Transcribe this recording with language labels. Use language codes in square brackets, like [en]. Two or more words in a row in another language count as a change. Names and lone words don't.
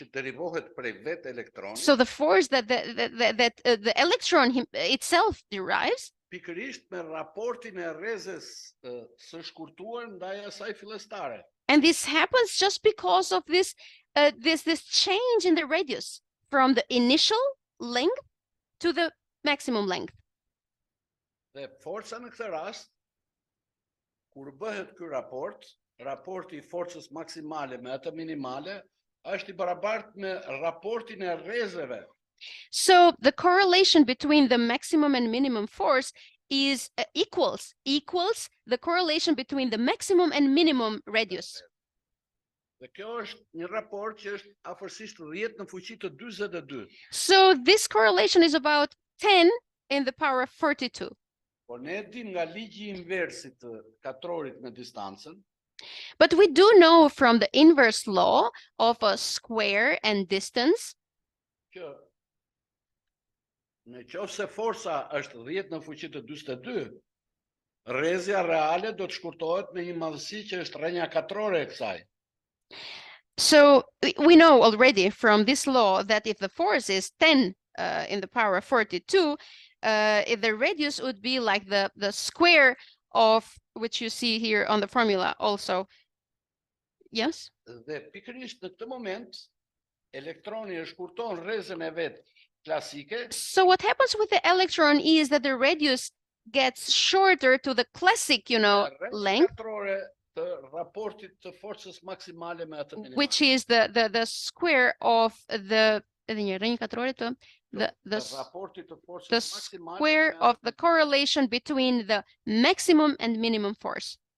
[en] So the force that the electron itself derives, and this happens just because of this change in the radius from the initial length to the maximum length. [sq] Dhe forca në këtë rast, kur bëhet ky raporti I forcës maksimale me atë minimale, është I barabartë me raportin e rrezeve. [en] So the correlation between the maximum and minimum force is equals the correlation between the maximum and minimum radius. [sq] Dhe kjo është një raport që është afërsisht 10 në fuqi të 42. [en] So this correlation is about 10 in the power of 42. [sq] Por ne dim nga ligji I inversit të katrorit me distancën. [en] But we do know from the inverse law of a square and distance [sq] që në qoftë se forca është 10 në fuqi të 42, rrezja reale do të shkurtohet me një madhësi që është rrënja katrore e kësaj. [en] So we know already from this law that if the force is 10 in the power of 42, the radius would be like the square of, which you see here on the formula also. Yes? [sq] Dhe pikërisht në këtë moment, elektroni e shkurton rrezën e vet klasike. [en] So what happens with the electron is that the radius gets shorter to the classic, length, which is the square of the square of the correlation between the maximum and minimum force.